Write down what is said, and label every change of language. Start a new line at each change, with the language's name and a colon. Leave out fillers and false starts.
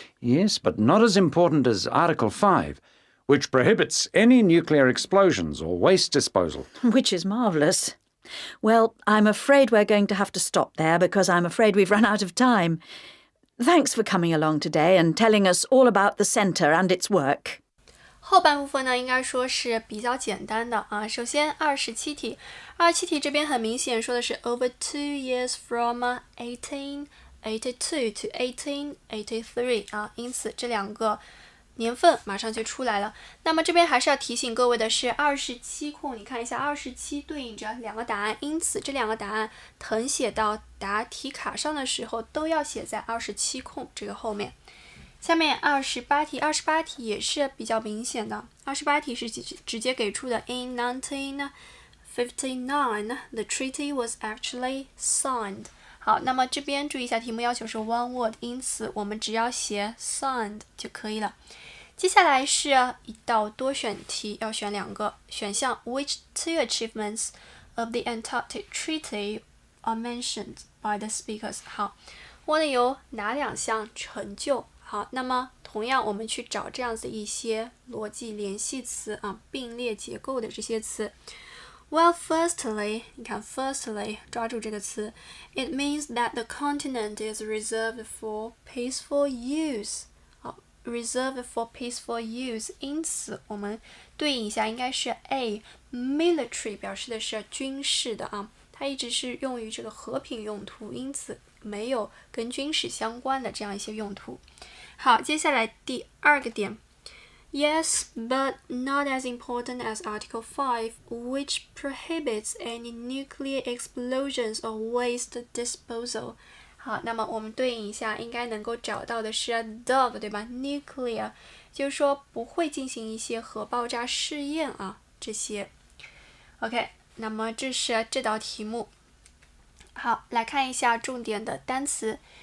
English: Yes, but not as important as Article 5, which prohibits any nuclear explosions or waste disposal. Which is marvellous. Well, I'm afraid we're going to have to stop there because I'm afraid we've run out of time. Thanks for coming along today and telling us all about the centre and its work.
Chinese: 后半部分呢，应该说是比较简单的啊。首先27题这边很明显说的是
English: over 2 years from 1882 to 1883
Chinese: 啊，因此这两个年份马上就出来了。那么这边还是要提醒各位的是27空，你看一下27对应着两个答案，因此这两个答案誊写到答题卡上的时候都要写在27空这个后面。下面28题也是比较明显的，28题是直接给出的
English: In 1959 the treaty was actually signed。
Chinese: 好，那么这边注意一下题目要求是
English: one word，
Chinese: 因此我们只要写 signed 就可以了。接下来是一道多选题，要选两个选项
English: Which two achievements of the Antarctic Treaty are mentioned by the speakers？
Chinese: 好，问的有哪两项成就？好，那么同样我们去找这样子一些逻辑联系词啊，并列结构的这些词。
English: Well, firstly,
Chinese: 你看
English: firstly
Chinese: 抓住这个词
English: it means that the continent is reserved for peaceful use。
Chinese: 好，
English: reserved for peaceful use，
Chinese: 因此我们对应一下应该是 A military 表示的是军事的啊，它一直是用于这个和平用途，因此没有跟军事相关的这样一些用途。
English: 好，
Chinese: 接下来第二个点
English: Yes, but not as important as Article 5, which prohibits any nuclear explosions or waste disposal.
Chinese: 好，那么我们对应一下，应该能够找到的是 dog， 对吧 ？nuclear 就是说不会进行一些核爆炸试验啊，这些。 OK， 那么这是这道题目。好，来看一下重点的单词。